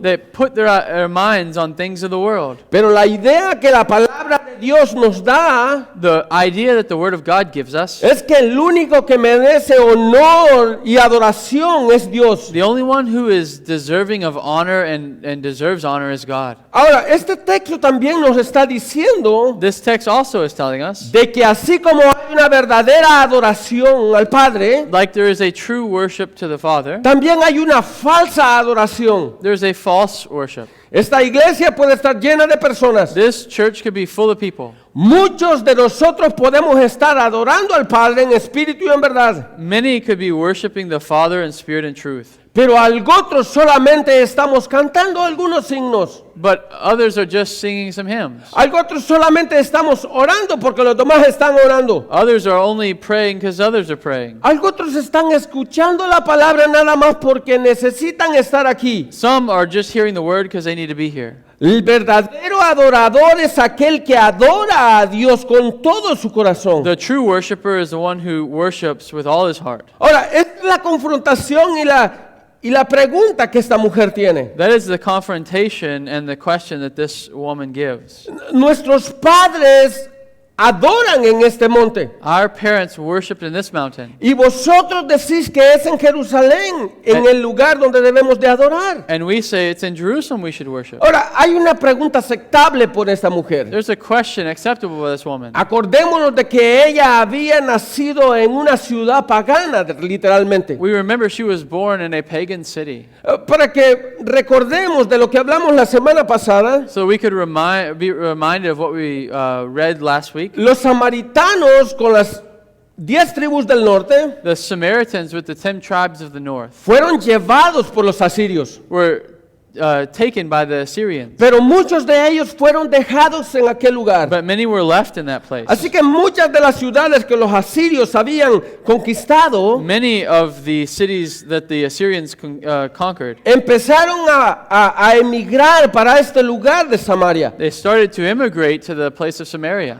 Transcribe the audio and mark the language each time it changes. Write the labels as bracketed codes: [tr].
[en] They put their minds on things of the world. [es] Pero la idea que la palabra de Dios nos da [en] The idea that the Word of God gives us, [es] es que el único que merece honor y adoración es Dios. [en] the only one who is deserving of honor and deserves honor is God. [es] Ahora, este texto también nos está diciendo [en] This text also is telling us, [es] de que así como hay una verdadera adoración al Padre, [en] like there is a true worship to the Father, [es] también hay una falsa adoración. [en] there's a false worship. [es] Esta iglesia puede estar llena de personas. [en] This church could be full of people. [es] Muchos de nosotros podemos estar adorando al Padre en espíritu y en verdad, [en] Many could be worshiping the Father in spirit and truth. [es] pero otros solamente estamos cantando algunos signos. [en] But others are just singing some hymns. [es] Otros solamente estamos orando porque los demás están orando. [en] Others are only praying because others are praying. [es] Otros están escuchando la palabra nada más porque necesitan estar aquí. [en] Some are just hearing the word because they need to be here. [es] El verdadero adorador es aquel que adora a Dios con todo su corazón. [en] The true worshiper is the one who worships with all his heart. [es] Ahora, esta es la confrontación y la pregunta que esta mujer tiene. [en] That is the confrontation and the question that this woman gives. [es] Nuestros padres adoran en este monte. [en] Our parents worshipped in this mountain. [es] Y vosotros decís que es en Jerusalén, en el lugar donde debemos de adorar. [en] And we say it's in Jerusalem we should worship. [es] Ahora, hay una pregunta aceptable por esta mujer. [en] There's a question acceptable by this woman. [es] Acordémonos de que ella había nacido en una ciudad pagana, literalmente. [en] We remember she was born in a pagan city. [es] Para que recordemos de lo que hablamos la semana pasada, [en] So we could be reminded of what we read last week. [es] los samaritanos con las 10 tribus del norte [en] The Samaritans with the 10 tribes of the north [es] fueron llevados por los asirios, [en] were taken by the Assyrians. [es] pero muchos de ellos fueron dejados en aquel lugar. [en] But many were left in that place. [es] Así que muchas de las ciudades que los asirios habían conquistado [en] Many of the cities that the Assyrians conquered, [es] empezaron a emigrar para este lugar de Samaria. [en] they started to immigrate to the place of Samaria.